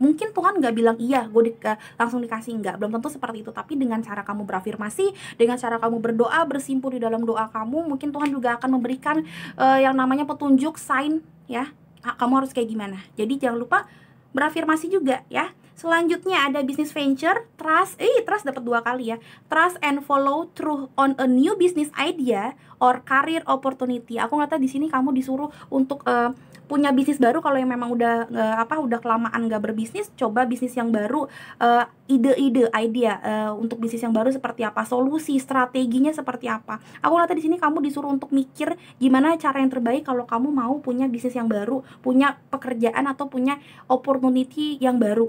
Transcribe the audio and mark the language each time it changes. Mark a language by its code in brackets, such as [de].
[id] Mungkin Tuhan nggak bilang iya, langsung dikasih, nggak, belum tentu seperti itu. Tapi dengan cara kamu berafirmasi, dengan cara kamu berdoa, bersimpul di dalam doa kamu, mungkin Tuhan juga akan memberikan yang namanya petunjuk, sign ya. Kamu harus kayak gimana. Jadi jangan lupa berafirmasi juga ya. Selanjutnya ada business venture, trust dapat 2 kali ya. [en] Trust and follow through on a new business idea or career opportunity. [id] Aku ngeliatnya di sini kamu disuruh untuk punya bisnis baru. Kalau yang memang udah kelamaan nggak berbisnis, coba bisnis yang baru, idea untuk bisnis yang baru seperti apa, solusi, strateginya seperti apa. Aku lihat di sini kamu disuruh untuk mikir gimana cara yang terbaik kalau kamu mau punya bisnis yang baru, punya pekerjaan atau punya opportunity yang baru.